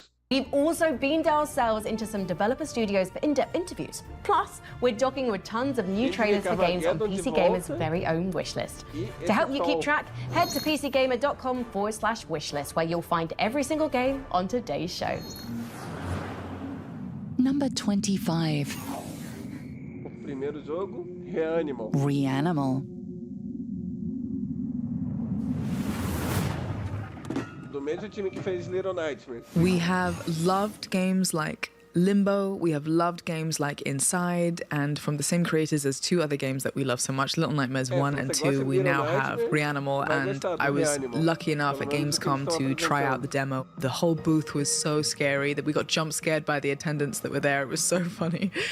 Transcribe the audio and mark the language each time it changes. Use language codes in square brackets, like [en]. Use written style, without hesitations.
[en] We've also beamed ourselves into some developer studios for in-depth interviews. Plus, we're docking with tons of new trailers for games on PC Gamer's very own wishlist. To help you keep track, head to pcgamer.com/wishlist, where you'll find every single game on today's show. Number 25. [pt] O primeiro jogo, Reanimal. Reanimal. Do mesmo time que fez Little Nightmares. [en] We have loved games like Limbo, we have loved games like Inside, and from the same creators as two other games that we love so much, Little Nightmares 1 and 2, we now have Reanimal, and I was lucky enough at Gamescom to try out the demo. The whole booth was so scary that we got jump scared by the attendants that were there. It was so funny.